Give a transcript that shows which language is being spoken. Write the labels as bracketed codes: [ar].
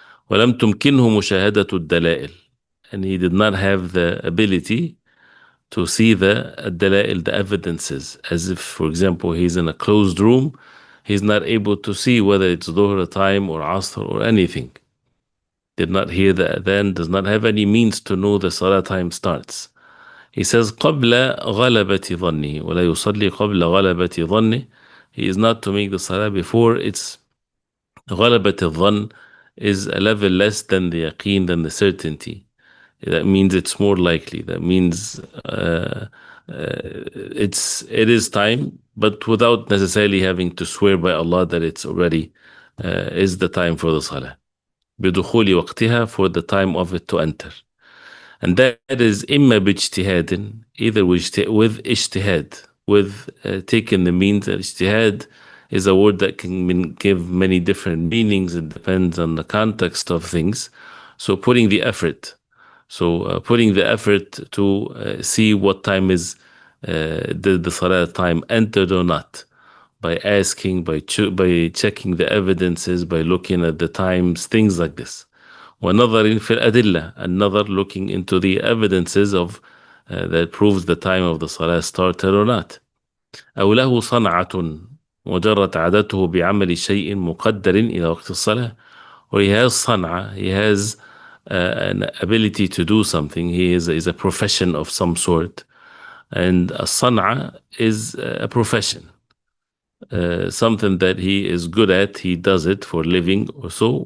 [ar] ولم تمكنه مشاهدة الدلائل, [en] and he did not have the ability to see the dalail, the evidences, as if, for example, he's in a closed room, he's not able to see whether it's dhuhr time or asr or anything. Did not hear the adhan, does not have any means to know the salah time starts. He says [ar] قبل غلبة ظنه, ولا يصلي قبل غلبة ظنه. [en] He is not to make the salah before it's غلبة الظن, is a level less than the yaqeen, than the certainty. That means it's more likely. That means it is time, but without necessarily having to swear by Allah that it's already is the time for the salah. [ar] بدخول وقتها, [en] for the time of it to enter. And that is [ar] إما باجتهاد, [en] either with اجتهاد, with taking the means. اجتهاد is a word that can give many different meanings. It depends on the context of things. So putting the effort. So putting the effort to see what time is the salah time entered or not, by asking, by checking the evidences, by looking at the times, things like this. [ar] وَنَظَرٍ فِي الْأَدِلَّةِ, [en] another looking into the evidences of that proves the time of the salah started or not. [ar] أو له صنعة وجرت عادته بعمل شيء مقدر إلى وقت الصلاة. [en] Or he has صنعة, he has an ability to do something. He is a profession of some sort, and a صنعة is a profession. Something that he is good at, he does it for living or so.